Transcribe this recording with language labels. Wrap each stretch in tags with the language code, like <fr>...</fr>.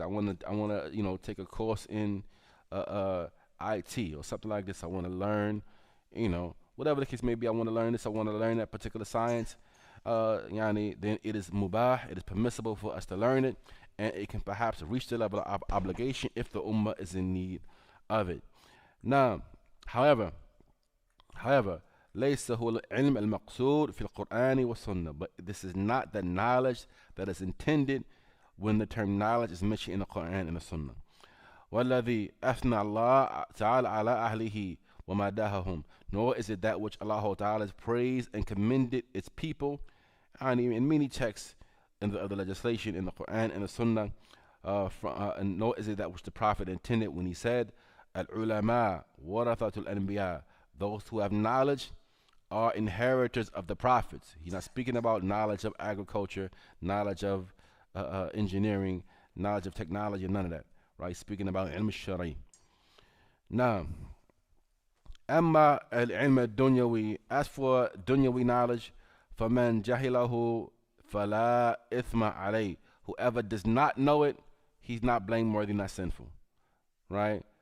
<en>I wanna, take a course in IT or something like this. I wanna learn, whatever the case may be. I wanna learn this. I wanna learn that particular science. Yani, then it is mubah. It is permissible for us to learn it, and it can perhaps reach the level of obligation if the ummah is in need of it. Now, however,</en> <ar>ليس هو العلم المقصود في القرآن والسنة.</ar> <en>But this is not the knowledge that is intended when the term knowledge is mentioned in the Quran and the Sunnah.</en> <ar>والذي أثنى الله تعالى على أهله ومدحهم.</ar> <en>Nor is it that which Allah Ta'ala has praised and commended its people. And in many texts in the legislation in the Quran and the Sunnah, and nor is it that which the Prophet intended when he said,</en> <ar>Al-ulama warathatul anbiya.</ar> <en>Those who have knowledge are inheritors of the prophets. He's not speaking about knowledge of agriculture, knowledge of engineering, knowledge of technology, none of that. Right? Speaking about ilm al-shari. Now,</en> <ar>amma al-ilm al-dunyawi.</ar> <en>As for dunyawi knowledge,</en> <ar>فَمَنْ جَهِلَهُ فَلَا إِثْمَ عَلَيْهِ.</ar> <en>Whoever does not know it, he's not blameworthy, not sinful. Right?</en>